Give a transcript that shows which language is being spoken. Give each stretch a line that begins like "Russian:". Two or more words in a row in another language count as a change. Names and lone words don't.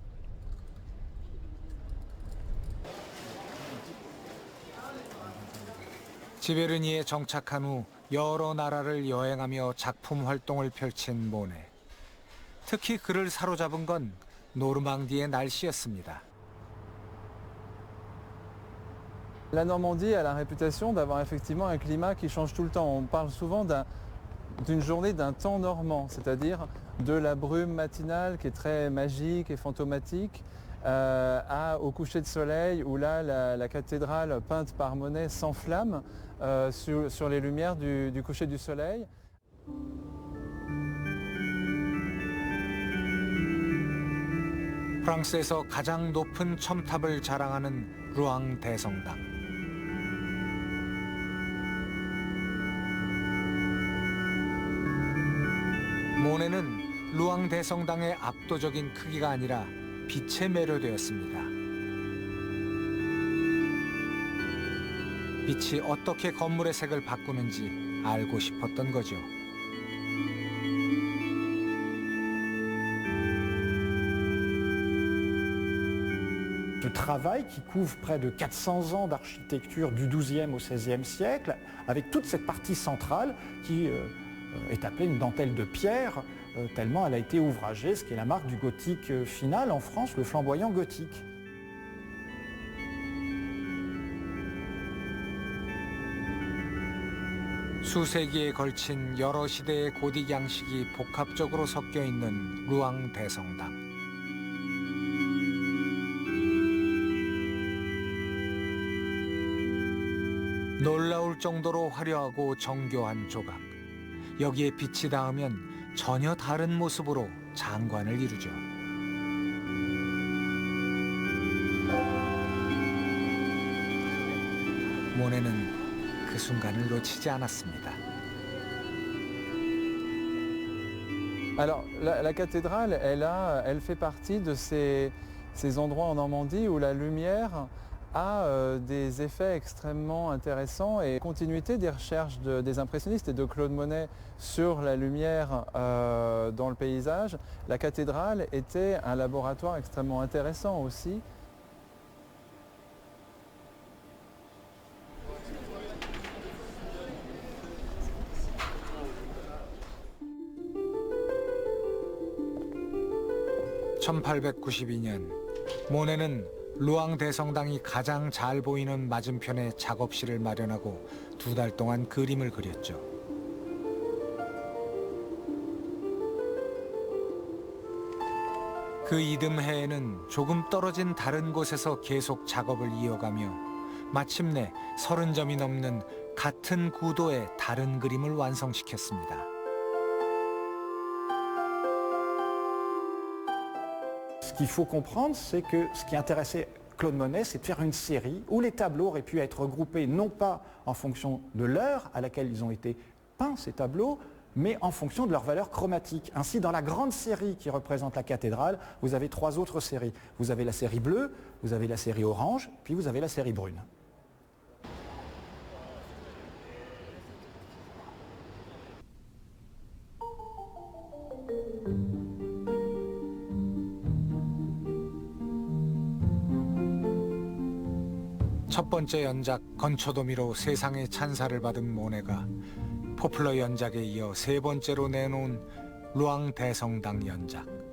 Korean: 지베르니에 정착한 후 여러 나라를 여행하며 작품 활동을 펼친 모네. 특히 그를 사로잡은 건 노르망디의 날씨였습니다.
French: La Normandie a la réputation d'avoir effectivement un climat qui change tout le temps. On parle souvent d'une journée d'un temps normand, c'est-à-dire de la brume matinale qui est très magique et fantomatique, au coucher de soleil où là la cathédrale peinte par Monet s'enflamme sur les lumières du coucher du soleil.
Korean: 프랑스에서 가장 높은 첨탑을 자랑하는 루앙 대성당. 모네는 루앙 대성당의 압도적인 크기가 아니라 빛에 매료되었습니다. 빛이 어떻게 건물의 색을 바꾸는지 알고 싶었던 거죠.
French: Ce travail qui couvre près de 400 ans d'architecture du XIIe au XVIe siècle, avec toute cette partie centrale qui est appelée une dentelle de pierre, tellement elle a été ouvragée, ce qui est la marque du gothique final en France, le flamboyant gothique.
Korean: 수세기에 걸친 여러 시대의 고딕 양식이 복합적으로 섞여 있는 루앙 대성당. 놀라울 정도로 화려하고 정교한 조각. 여기에 빛이 닿으면 전혀 다른 모습으로 장관을 이루죠. 모네는 그 순간을 놓치지 않았습니다.
French: Alors la cathédrale, elle fait partie de ces endroits en Normandie où la lumière a des effets extrêmement intéressants et continuité des recherches des impressionnistes et de Claude Monet sur la lumière dans le paysage. La cathédrale était un laboratoire extrêmement intéressant aussi.
Korean: (1892년) 모네는 루앙 대성당이 가장 잘 보이는 맞은편에 작업실을 마련하고 2달 동안 그림을 그렸죠. 그 이듬해에는 조금 떨어진 다른 곳에서 계속 작업을 이어가며 마침내 30점이 넘는 같은 구도의 다른 그림을 완성시켰습니다.
French: Ce qu'il faut comprendre, c'est que ce qui intéressait Claude Monet, c'est de faire une série où les tableaux auraient pu être regroupés non pas en fonction de l'heure à laquelle ils ont été peints, ces tableaux, mais en fonction de leur valeur chromatique. Ainsi, dans la grande série qui représente la cathédrale, vous avez 3 autres séries. Vous avez la série bleue, vous avez la série orange, puis vous avez la série brune.
Korean: 첫 번째 연작 건초도미로 세상의 찬사를 받은 모네가 포플러 연작에 이어 3번째로 내놓은 루앙 대성당 연작.